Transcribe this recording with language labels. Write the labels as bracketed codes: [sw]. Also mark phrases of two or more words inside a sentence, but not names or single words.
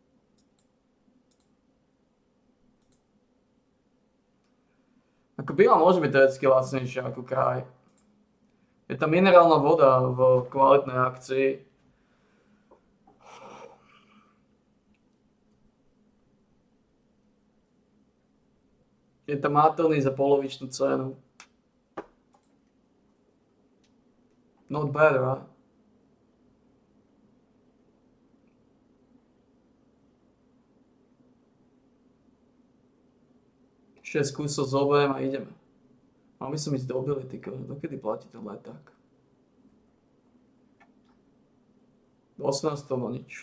[sk] Ako biela môže byť teoreticky lacnejšia ako kraj. Je tam minerálna voda v kvalitnej akcii. Je tam mátelný za polovičnú cenu. [en] Not bad, right? [sk] Šesť kusov zoberiem a ideme. Mal by som ísť do Billy, ty kože. Dokedy platí ten leták? Do 18. no nič.